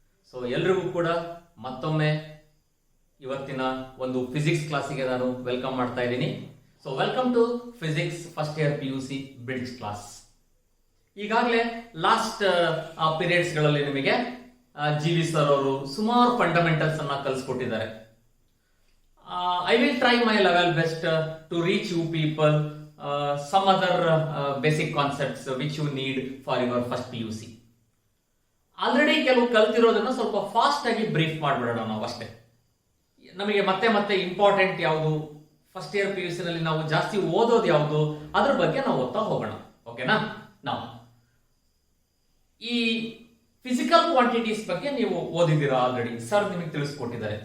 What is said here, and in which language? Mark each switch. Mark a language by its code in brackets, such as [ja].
[kn] So ಎಲ್ರಿಗೂ ಕೂಡ ಮತ್ತೊಮ್ಮೆ ಇವತ್ತಿನ ಒಂದು ಫಿಸಿಕ್ಸ್ ಕ್ಲಾಸಿಗೆ ನಾನು ವೆಲ್ಕಮ್ ಮಾಡ್ತಾ ಇದ್ದೀನಿ. [en] So welcome to physics first year PUC bridge class. [kn] ಈಗಾಗಲೇ ಲಾಸ್ಟ್ ಪೀರಿಯಡ್ಸ್ ಗಳಲ್ಲಿ ನಿಮಗೆ GV ಸರ್ ಅವರು ಸುಮಾರು ಫಂಡಮೆಂಟಲ್ಸ್ ಅನ್ನ ಕಲಿಸ್ಕೊಟ್ಟಿದ್ದಾರೆ. [en] I will try my level best to reach you people some other basic concepts which you need for your first PUC. [kn] Already ಕೆಲವು ಕಲ್ತಿರೋದನ್ನ ಸ್ವಲ್ಪ fast ಆಗಿ brief ಮಾಡ್ಬಿಡೋಣ ನಾವು ಅಷ್ಟೇ. ನಮಗೆ ಮತ್ತೆ ಇಂಪಾರ್ಟೆಂಟ್ ಯಾವುದು, ಫಸ್ಟ್ ಇಯರ್ PUC ನಲ್ಲಿ ನಾವು ಜಾಸ್ತಿ ಓದೋದು ಯಾವುದು, ಅದ್ರ ಬಗ್ಗೆ ನಾವು ಓದ್ತಾ ಹೋಗೋಣ. ಓಕೆನಾ? ನಾವು ಈ ಫಿಸಿಕಲ್ ಕ್ವಾಂಟಿಟೀಸ್ ಬಗ್ಗೆ ನೀವು ಓದಿದ್ದೀರಾ ಆಲ್ರೆಡಿ, ಸರ್ ನಿಮಗೆ ತಿಳಿಸ್ಕೊಟ್ಟಿದ್ದಾರೆ.